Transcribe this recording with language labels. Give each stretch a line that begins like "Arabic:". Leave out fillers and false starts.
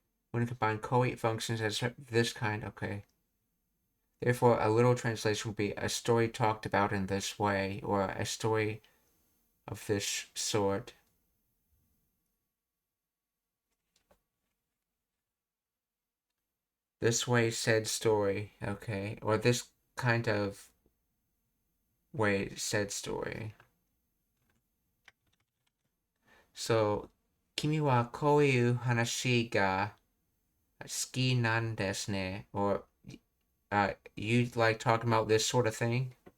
English: When you combine koi functions as this kind, okay. Therefore, a literal translation would be a story talked about in this way, or a story of this sort. This way said story, okay. Or this kind of way said story.
Japanese: So, 君はこういう話が好きなんですね.
English: Or, you like talking about this sort of thing?